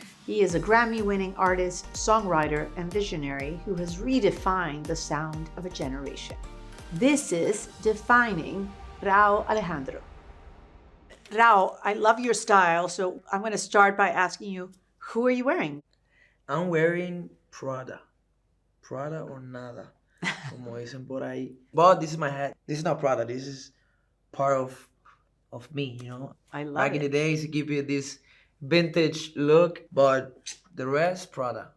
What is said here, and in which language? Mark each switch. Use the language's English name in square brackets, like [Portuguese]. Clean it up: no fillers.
[English] He is a Grammy-winning artist, songwriter, and visionary who has redefined the sound of a generation. This is Defining Rauw Alejandro. Rauw, I love your style, so I'm going to start by asking you, who are you wearing? I'm wearing Prada. [Spanish] Prada or nada, como dicen por ahí. [English] But this is my hat. This is not Prada. This is part of me, you know. I love Back it. in the days, it give you this vintage look, but the rest, Prada.